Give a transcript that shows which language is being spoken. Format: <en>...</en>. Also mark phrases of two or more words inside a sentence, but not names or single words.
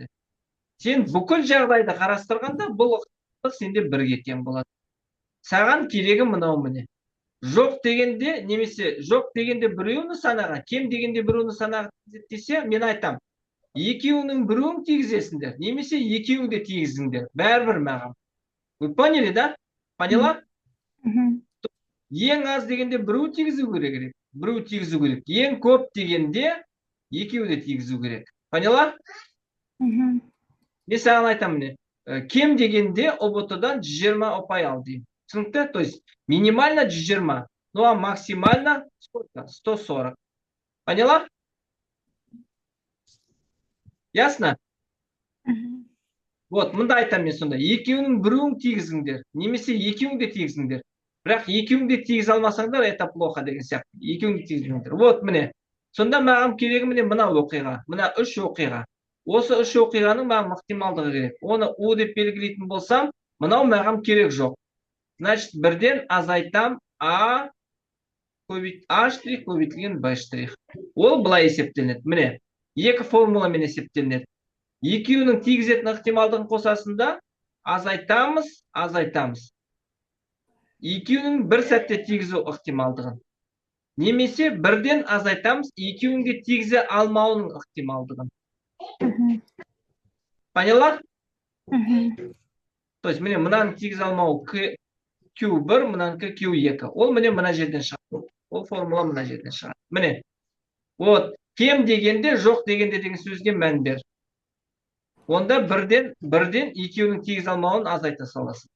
<kk>Сен бүкіл жағдайды қарастырғанда бұл сенде бірге тең болады. Саған керегі мынау міне. Жоқ дегенде, немесе жоқ дегенде біреу нысанаға, кем дегенде біреу нысанаға десе, мен айтам, екеуінің біреуін тигізесіңдер, немесе екеуі де тигізіңдер. Бәрібір маған.</kk> <ru>Вы поняли, да? Поняла?</ru> <kk>Ең аз дегенде біреу тигізу керек. Біреу тигізу керек. Ең көп дегенде екеуі де тигізу керек. Поняла? Мен саған айтам міне. Кем дегенде ОБТ-дан 120 ұпай ал деймін. Түсінікті?</kk> <ru>То есть минимально 120, ну а максимально сколько? 140. Поняла? Ясно? Вот,</ru> <kk>мында айтам мен сонда. Екеуінің біреуін тигізіңдер, немесе екеуің де тигізіңдер. Бірақ екеуің де тигізе алмасаңдар,</kk> <ru>это плохо</ru> <kk>деген сияқты. Екеуің де тигізіңдер. Вот, міне. Сонда маған керегі міне мына оқиға, мына үш оқиға. Осы үш оқиғаның маған ықтималдығы керек. Оны У деп белгілейтін болсам, мынау маған керек жоқ. Значит, бірден азайтам А штрих көбейтілген Б штрих. Ол былай есептелінеді. Міне, екі формуламен есептелінеді. Екеуінің тигізетін ықтималдығын қосасында азайтамыз. Екеуінің бір сәтте тигізу ықтималдығын. Немесе бірден азайтамыз, екеуінде тигізе алмауының ықтималдығын.</kk> <ru>Поняла? Мгм. То есть</ru> <kk>міне мынаны тигізе алмау Q1, мынанікі Q2. Ол міне мына жерден шығады. Ол формула мына жерден шығады. Міне. Вот. Кем дегенде, жоқ дегенде деген сөзге мән бер. Онда бірден екеуінің тигізе алмауын азайта саласың.</kk>